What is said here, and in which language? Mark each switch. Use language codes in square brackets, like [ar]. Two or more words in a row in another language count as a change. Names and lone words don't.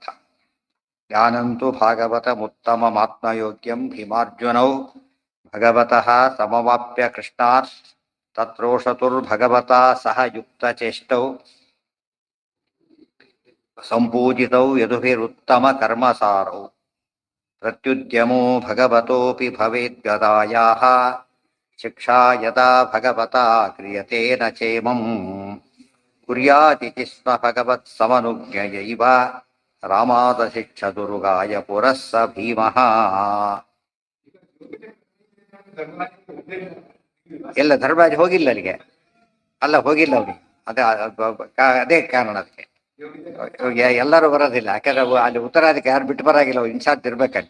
[sa] ಜ್ಞಾನಂತು ಭಾಗವತಮುತ್ತಮಮಾತ್ಮಯೋಗ್ಯಂ ಭೀಮಾರ್ಜುನೌ ಭಗವತಃ ಸಮವಾಪ್ಯ ಕೃಷ್ಣಾತ್ ತತ್ರೋಷತುರ್ಭಗವತಾ ಸಹ ಯುಕ್ತಚೇಷ್ಟೌ ಸಂಪೂಜಿತೌ ಯದುಭಿರುತ್ತಮ ಕರ್ಮಸಾರೌ. ಪ್ರತ್ಯುದ್ಯಮೋ ಭಗವತೋಪಿ ಭವೇದ್ಗದಾಯಾಃ ಶಿಕ್ಷಾ ಯದಾ ಭಗವತಾ ಕ್ರಿಯತೆ ನ ಚೇಮಂ ಕುರ್ಯಾದಿತಿ ಸ್ಮ ಭಗವತ್ ಸಮನುಜ್ಞಯೈವ ರಾಮಾದ ಶಿಕ್ಷದುರುಗಾಯ ಪುರಃ ಸ ಭೀಮಃ. [kn] ಎಲ್ಲ ಧರ್ಮರಾಜ ಹೋಗಿಲ್ಲ ಅಲ್ಲಿಗೆ, ಅಲ್ಲ ಹೋಗಿಲ್ಲ ಅವ್ರಿಗೆ, ಅದೇ ಕಾರಣ. ಅದಕ್ಕೆ ಎಲ್ಲರೂ ಬರೋದಿಲ್ಲ, ಯಾಕಂದ್ರೆ ಅಲ್ಲಿ ಉತ್ತರಾಧಿಕಾರಿ ಯಾರು ಬಿಟ್ಟು ಬರಾಗಿಲ್ಲ, ಅವ್ರು ಇನ್ಚಾರ್ಜ್ ಇರ್ಬೇಕಲ್ಲಿ.